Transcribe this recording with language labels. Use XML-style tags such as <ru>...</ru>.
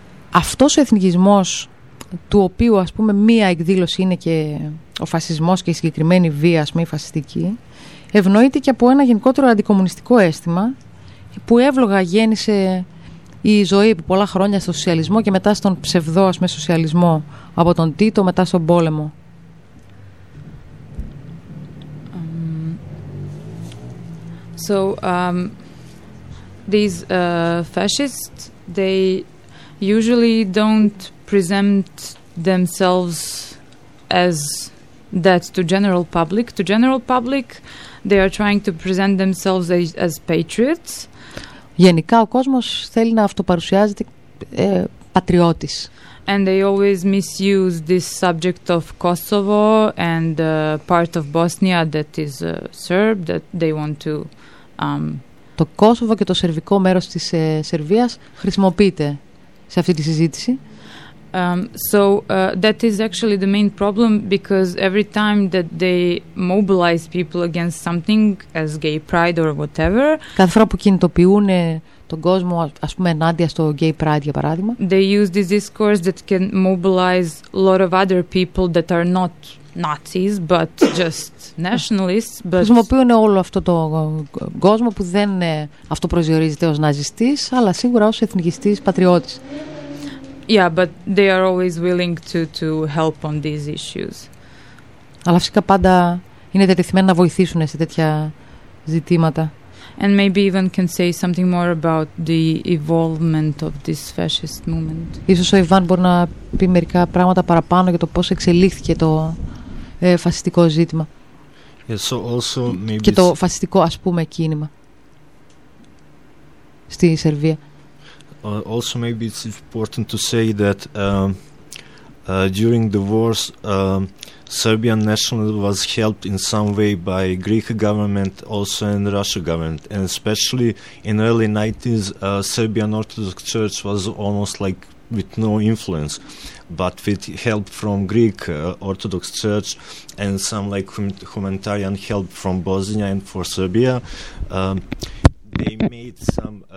<el>Αυτός ο εθνικισμός, του οποίου, ας πούμε, μία εκδήλωση είναι και ο φασισμός και η συγκεκριμένη βία, ας πούμε, η φασιστική, ευνοείται και από ένα γενικότερο αντικομμουνιστικό αίσθημα που εύλογα γέννησε η ζωή επί πολλά χρόνια στο σοσιαλισμό και μετά στον ψευδό, ας πούμε, σοσιαλισμό, από τον Τίτο μετά στον πόλεμο.</el> <en>So, these fascists, they usually don't present themselves as that to general public. To general public, they are trying to present themselves as patriots.</en> <el>Γενικά ο κόσμος θέλει να αυτοπαρουσιάζεται πατριώτης.</el> <en>And they always misuse this subject of Kosovo and part of Bosnia that is Serb that they want to.</en> <el>Το Κόσοβο και το σερβικό μέρος της Σερβίας χρησιμοποιείται σε αυτή τη συζήτηση.</el> <en>So that is actually the main problem, because every time that they mobilize people against something as gay pride or whatever,</en> <el>κάθε φορά που κινητοποιούν τον κόσμο, ας πούμε, ενάντια στο gay pride, για παράδειγμα,</el> <en>they use this discourse that can mobilize a lot of other people that are not Nazis, but just nationalists. But</en> <el>χρησιμοποιούν όλο αυτό το κόσμο που δεν αυτοπροσδιορίζεται ως ναζιστής, αλλά σίγουρα ως εθνικιστής, πατριώτης.</el> <en>Yeah, but they are always willing to help on these issues.</en> <el>Αλλά φυσικά πάντα είναι διατεθειμένοι να βοηθήσουν σε τέτοια ζητήματα.</el> <en>And maybe even can say something more about the evolvement of this fascist movement.</en> <el>Ίσως ο Ιβάν μπορεί να πει μερικά πράγματα παραπάνω για το πώς εξελίχθηκε το φασιστικό ζήτημα.</el> <en>Yeah, so also maybe</en> <el>και το φασιστικό, ας πούμε, κίνημα στη Σερβία.</el> <en>Also, maybe it's important to say that during the wars, Serbian nationalism was helped in some way by Greek government, also and Russian government, and especially in early 90s, Serbian Orthodox Church was almost like with no influence, but with help from Greek Orthodox Church and some like humanitarian help from Bosnia and for Serbia, they made some.</en>